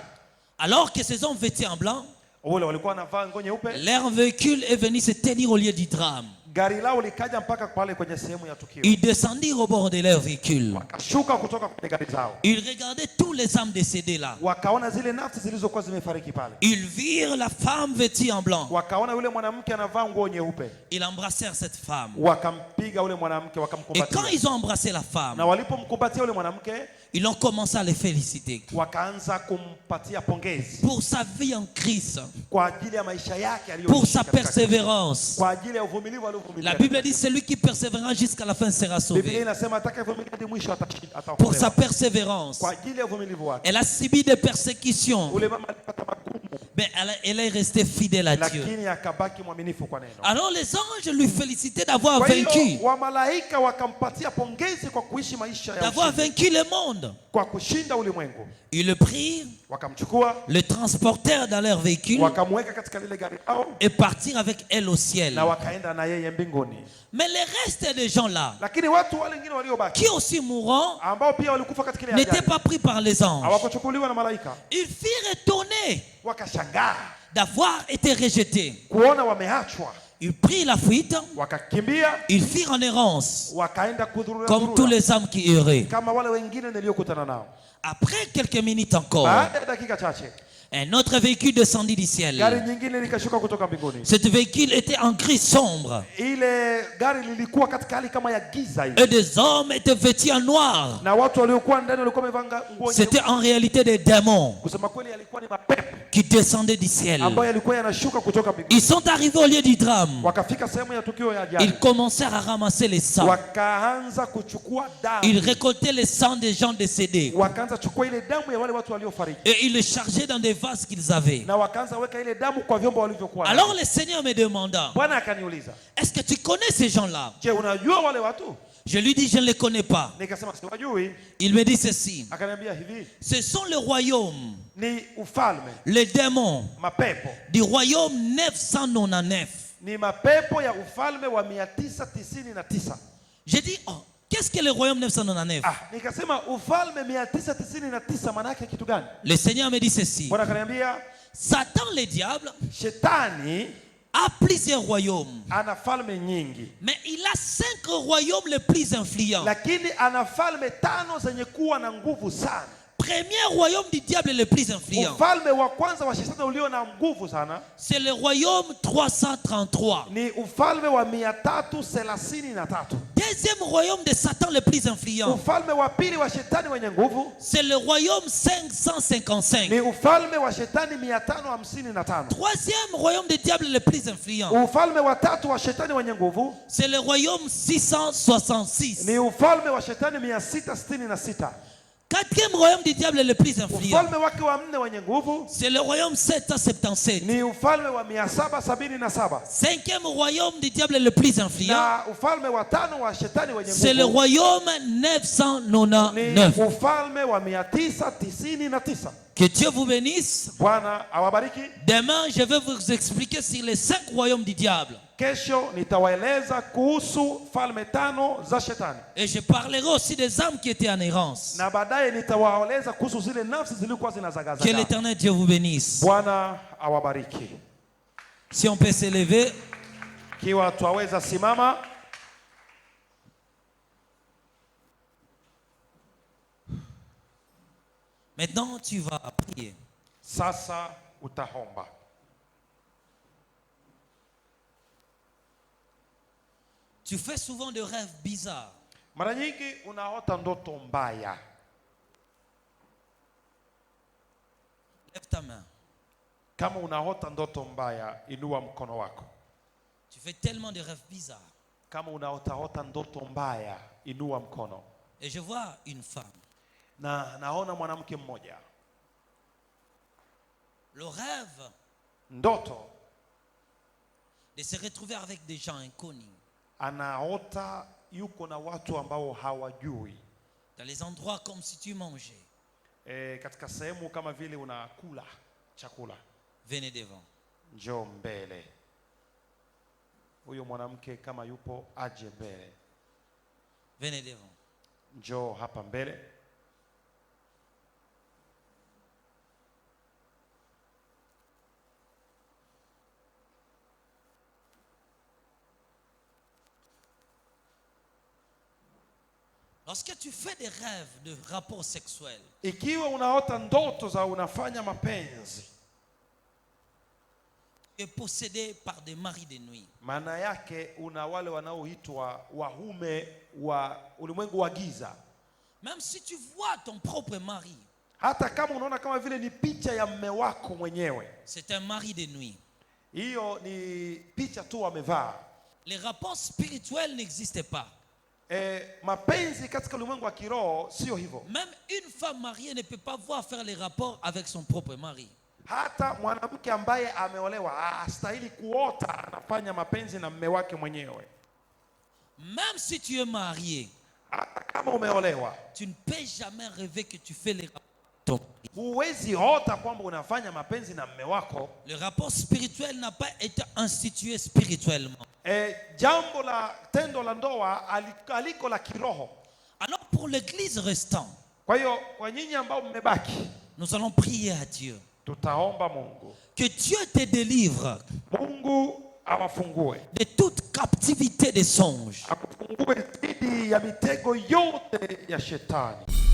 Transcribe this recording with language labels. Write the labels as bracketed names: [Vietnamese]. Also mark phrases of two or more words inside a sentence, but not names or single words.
[French] Alors que ces hommes vêtus en blanc, [Swahili] Wale walikuwa wanavaa nguo nyeupe, [French] leur véhicule est venu se tenir au lieu du drame. [Swahili] gari lao likaja mpaka pale kwenye sehemu ya tukio. [French] Ils descendirent au bord de leur véhicule. [Swahili] Wakashuka kutoka kwenye gari zao, [French] Ils regardaient tous les âmes décédées là. [Swahili] wakaona zile nafsi zilizokuwa zimefariki pale, [French] Ils virent la femme vêtue en blanc. [Swahili] wakaona yule mwanamke anavaa nguo nyeupe, [French] Ils embrassèrent cette femme. [Swahili] wakampiga yule mwanamke, [French] Et quand [Swahili] wakamkumbatia. [French] ils ont embrassé la femme, [Swahili] Na walipomkumbatia yule mwanamke, [French] ils ont commencé à les féliciter [Swahili] wakaanza kumpatia pongezi [French] pour sa vie en Christ, [Swahili] kwa ajili ya maisha yake [French] pour [Swahili] aliyoishi [French] sa [Swahili] katika Kristo. [French] persévérance. [Swahili] Kwa ajili ya uvumilivu aliovumilia. [French] La Bible dit celui qui persévérera jusqu'à la fin sera [Swahili] Biblia [French] sauvé. [Swahili] inasema atakayevumilia hadi mwisho [French] Pour sa [Swahili] ataokolewa. [French] persévérance, [Swahili] Kwa ajili ya uvumilivu wake. [French] elle a subi des persécutions, [Swahili] Ule mama alipata magumu, [French] mais elle est restée fidèle à Dieu. [Swahili] lakini akabaki mwaminifu kwa neno. [French] Alors les anges lui félicitaient d'avoir [Swahili] Kwa hiyo [French] vaincu, [Swahili] wamalaika wakampatia pongezi kwa kuishi maisha ya [French] d'avoir [Swahili] ushindi, [French] vaincu le monde. [Swahili] kwa kushinda ulimwengu. [French] Ils le prirent, [Swahili] Wakamchukua, [French] le transportèrent dans leur véhicule [Swahili] wakamweka katika lile gari lao [French] et partirent avec elle au ciel. [Swahili] na wakaenda na yeye mbinguni. [French] Mais le reste des gens là, [Swahili] Lakini watu wale wengine waliobaki [French] qui aussi mourront, [Swahili] ambao pia walikufa katika ile [French] n'étaient [Swahili] ajali [French] pas pris par les anges. [Swahili] hawakuchukuliwa na malaika, [French] Ils furent étonnés [Swahili] wakashangaa [French] d'avoir été rejetés. [Swahili] kuona wameachwa, [French] Ils prirent la fuite, [Swahili] wakakimbia, [French] ils firent en errance, [Swahili] wakaenda [French] comme tous [Swahili] kudhurura [French] les hommes qui erraient. [Swahili] kama wale wengine niliokutana nao. [French] Après quelques minutes encore, [Swahili] Baada ya dakika chache, [French] un autre véhicule descendit du ciel. [Swahili] gari nyingine likashuka kutoka mbinguni. [French] Ce véhicule était en gris sombre [Swahili] Ile gari lilikuwa katika hali kama ya giza hivi, [French] et des hommes étaient vêtus en noir. [Swahili] na watu waliokuwa ndani walikuwa wamevaa nguo [French] C'était [Swahili] nyeupe. [French] en réalité des démons [Swahili] Kusema kweli, yalikuwa ni mapepo [French] qui descendaient du ciel. [Swahili] ambayo yalikuwa yanashuka kutoka mbinguni. [French] Ils sont arrivés au lieu du drame. [Swahili] Wakafika sehemu ya tukio ya ajali, [French] Ils commencèrent à ramasser les sangs. [Swahili] wakaanza kuchukua [French] Ils [Swahili] damu, [French] récoltaient les sangs des gens décédés [Swahili] wakaanza kuchukua ile damu ya wale watu waliofariki, [French] et ils le chargeaient dans des vases qu'ils avaient. [Swahili] na wakaanza weka ile damu kwa vyombo walivyokuwa navyo. [French] Alors le Seigneur me demanda, [Swahili] Bwana akaniuliza, [French] est-ce que tu connais ces gens-là? [Swahili] je, unajua wale watu? [French] Je lui dis, je ne les connais pas. [Swahili] Nikasema siwajui. [French] Il me dit ceci, [Swahili] Akaniambia hivi, [French] ce sont le royaume [Swahili] ni ufalme, [French] les démons [Swahili] mapepo. [French] du royaume 999. [Swahili] Ni mapepo ya ufalme wa 999. [French] J'ai dit, oh, qu'est-ce que le royaume 999? [Swahili] Nikasema ufalme 999 maana yake kitu gani? [French] Le Seigneur me dit ceci. [Swahili] Bwana akaniambia [French] Satan le diable [Swahili] shetani [French] a plusieurs royaumes. [Swahili] ana falme nyingi, [French] Mais il a 5 royaumes les plus influents. [Swahili] lakini ana falme 5 zenye kuwa na nguvu sana. [French] Premier royaume du diable le plus influent, [Swahili] Ufalme wa kwanza wa shetani ulio na nguvu sana [French] c'est le royaume 333. [Swahili] ni ufalme wa 333. [French] Deuxième royaume de Satan le plus influent, [Swahili] Ufalme wa pili wa shetani wenye nguvu [French] c'est le royaume 555. [Swahili] ni ufalme wa shetani 555. [French] Troisième royaume du diable le plus influent, [Swahili] Ufalme wa tatu wa shetani wenye nguvu [French] c'est le royaume 666. [Swahili] ni ufalme wa shetani 666. [French] Quatrième royaume du diable le plus influent, [Swahili] Ufalme wake wa 4 wenye nguvu [French] c'est le royaume 777. [Swahili] ni ufalme wa 777. [French] Cinquième royaume du diable le plus influent, [Swahili] Na ufalme wa 5 wa shetani wenye [French] c'est le [Swahili] nguvu [French] royaume [Swahili] ni [French] 999. [Swahili] ufalme wa 999. [French] Que Dieu vous bénisse. [Swahili] Bwana awabariki. [French] Demain, je vais vous expliquer sur les 5 royaumes du diable. [Swahili] Kesho nitawaeleza kuhusu falme 5 za shetani, [French] Et je parlerai aussi des âmes qui étaient en errance. [Swahili] na baadaye nitawaeleza kuhusu zile nafsi zilikuwa [French] Que [Swahili] zinazagazaga. [French] l'Éternel Dieu vous bénisse. [Swahili] Bwana awabariki. [French] Si on peut s'élever, [Swahili] Kiwa twaweza simama. [French] maintenant tu vas prier. [Swahili] Sasa utahomba. [French] Tu fais souvent des rêves bizarres. [Swahili] Mara nyingi unaota ndoto mbaya. [French] Lève ta main. [Swahili] Kama unaota ndoto mbaya, inua mkono wako. [French] Tu fais tellement de rêves bizarres. [Swahili] Kama unaota ndoto mbaya, inua mkono. [French] Et je vois une femme. [Swahili] Na naona mwanamke mmoja. [French] Le rêve [Swahili] Ndoto [French] de se retrouver avec des gens inconnus. [Swahili] anaota yuko na watu ambao hawajui. [French] Dans les endroits comme si tu mangeais. [Swahili] Katika sehemu kama vile unakula chakula. [French] Venez devant. [Swahili] Njoo mbele. Huyo mwanamke kama yupo aje mbele. [French] Venez devant. [Swahili] Njoo hapa mbele. [French] Lorsque tu fais des rêves de rapports sexuels, [Swahili] Ikiwa unaota ndoto za unafanya mapenzi, [French] tu es possédé par des maris de nuit. [Swahili] maana yake una wale wanaoitwa wahume wa ulimwengu wa giza. [French] Même si tu vois ton propre mari, [Swahili] Hata kama unaona kama vile ni picha ya mme wako mwenyewe, [French] c'est un mari de nuit. [Swahili] hiyo ni picha tu amevaa. [French] Les rapports spirituels n'existent pas. [Swahili] Mapenzi katika ulimwengu wa kiroho sio hivyo. [French] Même une femme mariée ne peut pas voir faire les rapports avec son propre mari. [Swahili] Hata mwanamke ambaye ameolewa hastahili kuota anafanya mapenzi na mme wake mwenyewe. [French] Même si tu es marié, [Swahili] Hata kama umeolewa, [French] tu ne peux jamais rêver que tu fais les rapports avec ton mari. [Swahili] huwezi ota kwamba unafanya mapenzi na mme wako. [French] Le rapport spirituel n'a pas été institué spirituellement. [Swahili] Jambo la tendo la ndoa aliko la kiroho. [French] Alors pour l'église restante, [Swahili] Kwa hiyo kwa nyinyi ambao mmebaki, [French] nous allons prier à Dieu. [Swahili] tutaomba Mungu. [French] Que Dieu te délivre [Swahili] Mungu awafungue. [French] de toute captivité des songes. [Swahili] Akufungue dhidi ya mitego yote ya shetani.